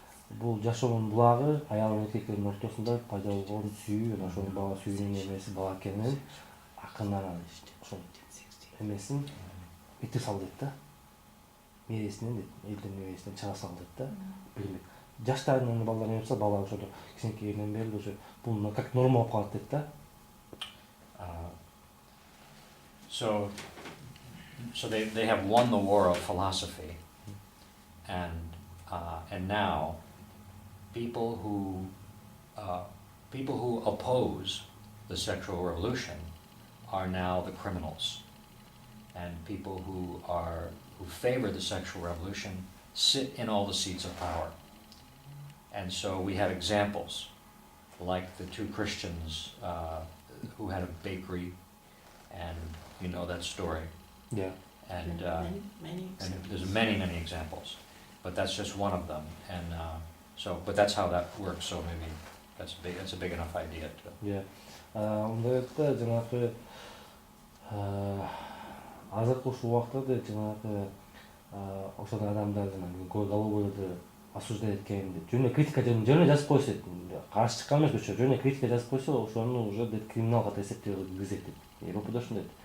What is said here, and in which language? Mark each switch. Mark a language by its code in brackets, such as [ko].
[ky] Бул жашоонун булагы аял менен эркектин ортосунда пайда болгон сүйүү, анан ошонун бала сүйүүнүн эмеси бала экенин акырынан ошол эмесин битирип салды дейт да. Мээресинен дейт, элдин мээресинен чыга салды дейт да. Жаштарынын балдар эме болсо, бала ошодо кичинекейинен бери уже бул [ru] как норма [ky] болуп калат дейт да. [en] So they have won the war of philosophy, and now people who oppose the sexual revolution are now the criminals, and people who favor the sexual revolution sit in all the seats of power. And so we have examples like the two Christians who had a bakery, and you know that story. Yeah. And many there's many examples, but that's just one of them. And but that's how that works. So maybe that's a big enough idea to. Yeah. [ky] Мындай да жанагы азыркы ушул убакта жанагы ошол адамдар жанагы головойлорду осуждать эткенди, жөн эле критика жөн эле жазып койсо, каршы чыккан эмес, жөн эле критика жазып койсо, ошону уже криминал катары эсептөөгө киргизет дейт. Европада ошондой.